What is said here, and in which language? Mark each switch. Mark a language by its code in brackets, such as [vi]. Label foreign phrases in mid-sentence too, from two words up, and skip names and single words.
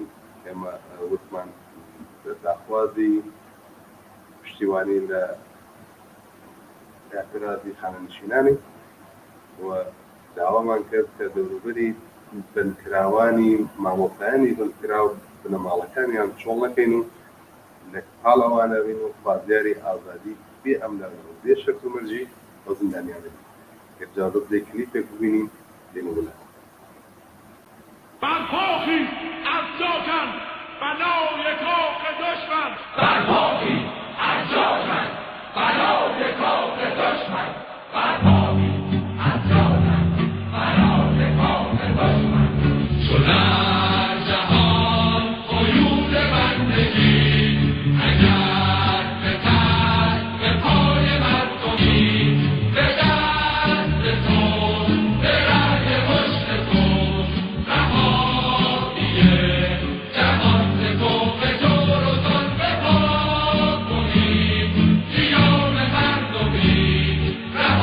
[ckb] ئێمە وتمان داخوازی پشتیوانی لە اعترازی خانەنشینانی و داوامان کرد کە دەوروبەری بنکراوانی مامۆستایانی بنکراو بنەماڵەکانیان چۆڵ نەکەین و لە پاڵەوانە بین و خوازیاری ئازادی بێ ئەملاک و بێ شەرت و مەرجی بە زیندانیان بین. ئیجازە بدەی کلیپێک ببینین دێمە بڵێ. [fa] برپاخی از جا کن بنای کاخ دشمن. برپاخی از جا کن بنای کاخ دشمن. برپاخی از جا کن بنای کاخ دشمن. چو در جهان قیود بندگی اگر به تن به پای مردمی به دست تو به رنگ پشت تو رهاییه جهان ز کفر جور و ظلم پاک کنیم قیام مردمی